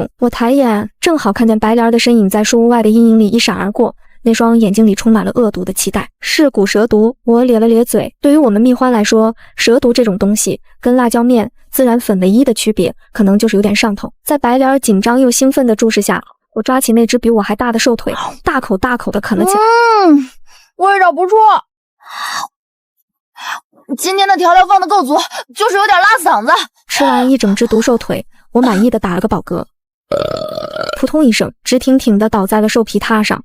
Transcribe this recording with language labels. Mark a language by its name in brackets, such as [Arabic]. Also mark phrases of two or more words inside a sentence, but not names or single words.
[Chinese] 我抬眼正好看見白蓮的身影在樹屋外的陰影裡一閃而過，那雙眼睛裡充滿了惡毒的期待。是骨蛇毒，我咧了咧嘴。对於我們蜜獾來說，蛇毒這種東西跟辣椒面、孜然粉唯一的區別，可能就是有點上頭。在白蓮緊張又興奮的注視下，我抓起那只比我還大的獸腿，大口大口的啃了起来。味道不錯。今天的調料放得夠足，就是有點拉嗓子。吃完一整只毒獸腿，我滿意的打了個飽嗝。撲通一聲，直挺挺地倒在了獸皮榻上。